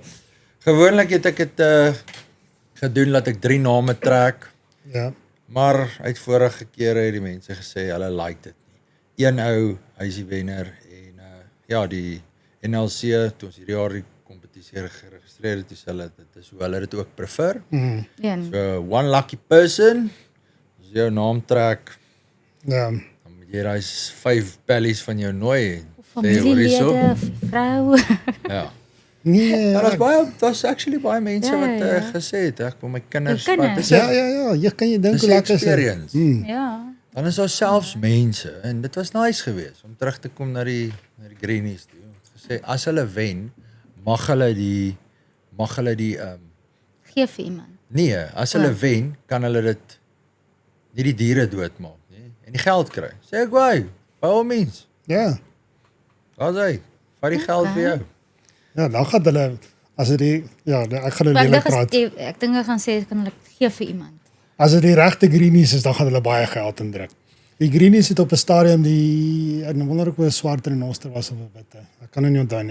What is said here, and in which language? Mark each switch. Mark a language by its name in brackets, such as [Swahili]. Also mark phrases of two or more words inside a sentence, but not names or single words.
[Afrikaans] Gewoonlik het ek dit gedoen dat ek 3 name trek. Ja. Maar uit vorige kere het die mense gesê hulle like dit nie. Een ou, hy is die wenner en ja, die NLC toe ons hierdie jaar die kompetisie geregistreer het, dis hulle dit is hoe hulle dit ook prefer. Ja. [English] So one lucky person, [Afrikaans] as jou naam trek, Ja. dan moet jy daai 5 bellies van jou nooi en sê hoor hierso. Familielede, vroue. Ja. Nee. Daar's actually baie mense Ja, wat ja. gesê het ek wil my kinders Jou kinders. wat is Ja, jy kan jy dink dis hoe lekker is dit? experience. Ja. Dan is daar selfs mense en dit was nice geweest om terug te kom na die Greenies toe. Gesê as hulle wen, mag hulle die Gee vir iemand. nee, as hulle wen, kan hulle dit nie die diere doodmaak nie en die geld kry. Sê ek, [English] "Why? By all means." [Afrikaans] Ja. Daar's hy. Vat die geld vir jou. Ja, dan gaan hulle as dit ek gaan nou Maar lelik praat. ek dink ek gaan sê kan hulle gee vir iemand. As dit die regte Greenies is, dan gaan hulle baie geld indruk. Die Greenies het op 'n stadium ek wonder of 'n swart renoster was of 'n witte. Ek kan nou nie onthou nie.